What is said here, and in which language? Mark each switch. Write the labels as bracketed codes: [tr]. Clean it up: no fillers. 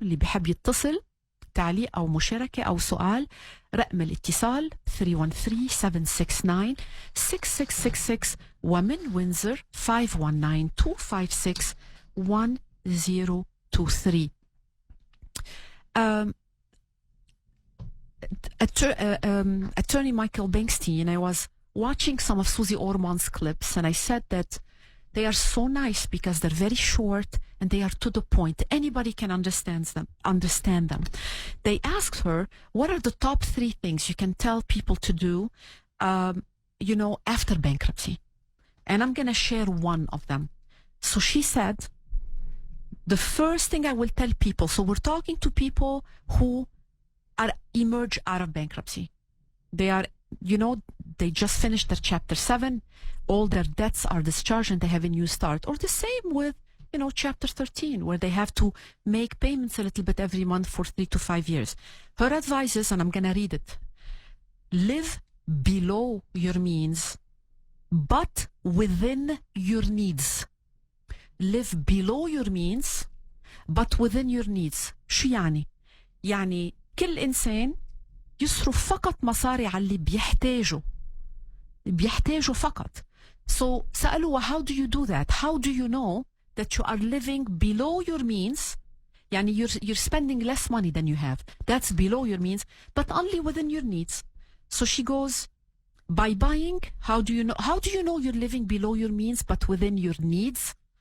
[ar] اللي بحب يتصل تعليق أو مشاركة أو سؤال، رقم الاتصال 313-769-6666 ومن وينزر 519-256-1023. [en] Attorney Michael Bengstein, I was watching some of Süze Orman's clips and I said that they are so nice because they're very short and they are to the point. Anybody can understand them. They asked her, what are the top 3 things you can tell people to do, after bankruptcy? And I'm going to share one of them. So she said, the first thing I will tell people, so we're talking to people who emerge out of bankruptcy. They are they just finished their Chapter 7, all their debts are discharged and they have a new start. Or the same with, Chapter 13, where they have to make payments a little bit every month for 3 to 5 years. Her advice is, and I'm going to read it, live below your means, but within your needs. Live below your means, but within your needs. [ar] شو يعني؟ يعني كل إنسان يصرف فقط مصاري على اللي بيحتاجه فقط. [en] So [ar] سألوها, [en] how do you do that? How do you know that you are living below your means? [ar] يعني [en] you're spending less money than you have. That's below your means, but only within your needs. So she goes, by buying, how do you know you're living below your means but within your needs?